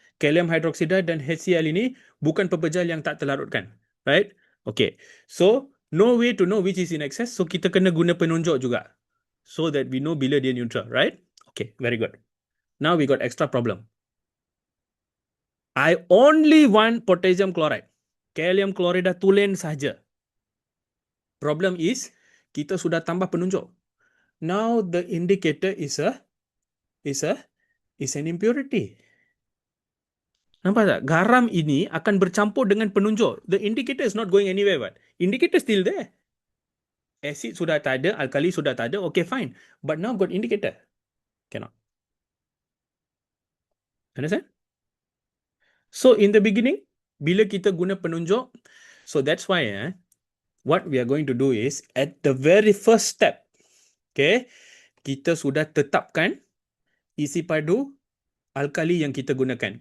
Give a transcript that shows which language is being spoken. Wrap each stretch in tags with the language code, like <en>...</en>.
<ms>Kalium hydroxide dan HCl ini bukan pepejal yang tak terlarutkan.</ms> <en>Right? Okay. So, no way to know which is in excess. So,</en> <ms>kita kena guna penunjuk juga.</ms> <en>So that we know</en> <ms>bila dia</ms> <en>neutral. Right? Okay. Very good. Now, we got extra problem. I only want potassium chloride.</en> <ms>Kalium klorida tulen saja.</ms> <en>Problem is,</en> <ms>kita sudah tambah penunjuk.</ms> <en>Now, the indicator is an impurity.</en> <ms>Nampak tak? Garam ini akan bercampur dengan penunjuk.</ms> <en>The indicator is not going anywhere, but indicator still there.</en> <ms>Acid sudah tak ada,</ms> <en>alkali sudah tak ada, okay fine. But now got indicator. Cannot. Understand? So in the beginning,</en> <ms>bila kita guna penunjuk,</ms> <en>so that's why what we are going to do is, at the very first step, okay,</en> <ms>kita sudah tetapkan isi padu alkali yang kita gunakan.</ms>